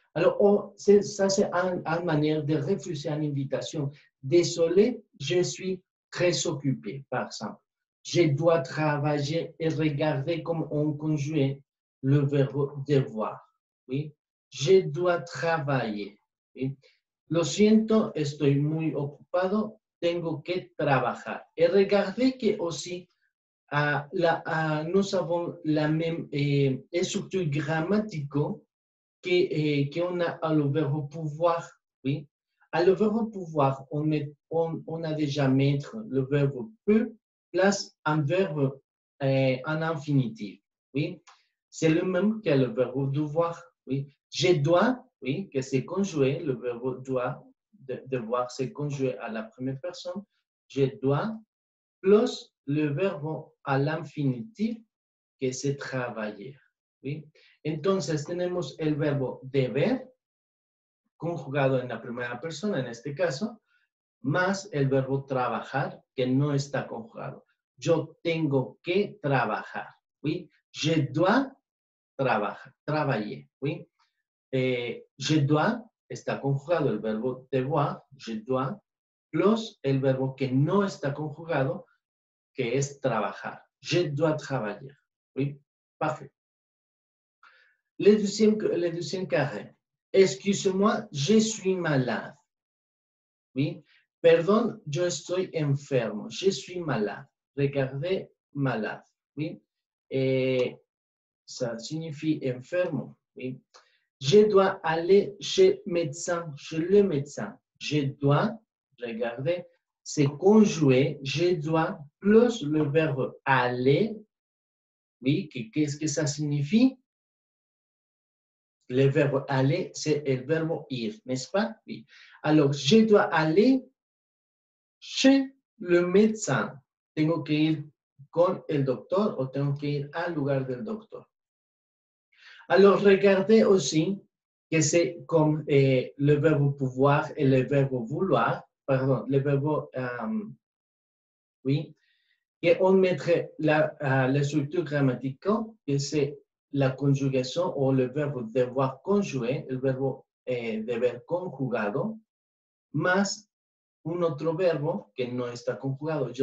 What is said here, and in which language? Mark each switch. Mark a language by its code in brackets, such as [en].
[fr] Alors, ça, c'est une manière de refuser une invitation. Désolé, je suis très occupé, par exemple. Je dois travailler et regarder comment on conjugue le verbe devoir. Oui. Je dois travailler. Oui. [es] Lo siento, estoy muy ocupado. Tengo que trabajar. [fr] Et regardez que aussi, nous avons la même structure grammatique qu'on a à le verbe pouvoir. Oui. À le verbe pouvoir, on a déjà mettre le verbe peut place un verbe en infinitif. Oui. C'est le même que le verbe devoir. Oui. Je dois, oui, que c'est conjugué, le verbe doit, devoir, c'est conjugué à la première personne. Je dois, plus le verbe à l'infinitif, que c'est travailler. [es] ¿sí? Entonces tenemos el verbo deber, conjugado en la primera persona, en este caso, más el verbo trabajar, que no está conjugado. Yo tengo que trabajar, ¿sí? [fr] Je dois [es] trabajar, travailler, ¿sí? [fr] Je dois [es] está conjugado el verbo devoir, [fr] je dois, plus [es] el verbo que no está conjugado, que es trabajar. [fr] Je dois travailler, [es] ¿sí? [fr] Parfait. Le deuxième carré. Excuse-moi, je suis malade. [es] ¿Sí? Perdón, yo estoy enfermo. [fr] Je suis malade. Regardez malade. [es] ¿Sí? [fr] Ça signifie enfermo. [es] ¿Sí? [fr] Je dois aller chez médecin, chez le médecin. Je dois, regardez, c'est conjugué, je dois, plus le verbe aller. Oui, qu'est-ce que ça signifie? Le verbe aller, c'est le verbe ir, n'est-ce pas? Oui. Alors, je dois aller chez le médecin. [es] Tengo que ir con el doctor o tengo que ir al lugar del doctor. [fr] Alors, regardez aussi que c'est comme le verbe pouvoir et le verbe vouloir, pardon, le verbe, oui, et on mettrait la structure grammaticale, que c'est la conjugación o le verbo devoir conjugué, [es] el verbo deber conjugado, más un otro verbo que no está conjugado.